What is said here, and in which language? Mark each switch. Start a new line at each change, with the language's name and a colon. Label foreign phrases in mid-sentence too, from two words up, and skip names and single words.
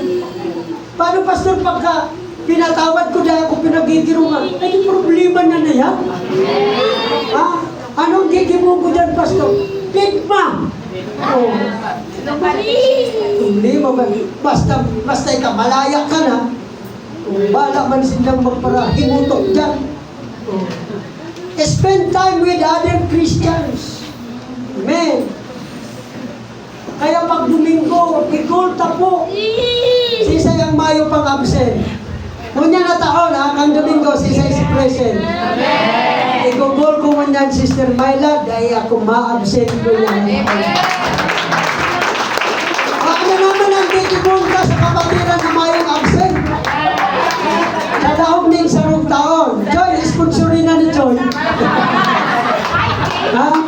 Bikol: Paano, pastor, pagka pinatawad ko dahil ako pinagigirungan, ay problema na na yan. Ha? Anong gigibo ko dyan, pastor? Tigma! Oh. Problema ba? Basta ikaw, malaya ka na, bala man silang magparahimutok dyan. Oh.
English: Spend time with other Christians.
Bikol: Amen. Kaya pag Domingo, ikulta po. Sisay ang Mayo pang absent. Ngunyan na taon, ha? Kang Domingo, sisay si present. Amen. Igugol ko ngunyan, Sister Myla, dahil ako ma-absent ko yan. Ano naman ang titibunta sa kapatiran na mayong absent? Sa laog ng sarong taon. Joy, sponsorin na ni Joy. Ha?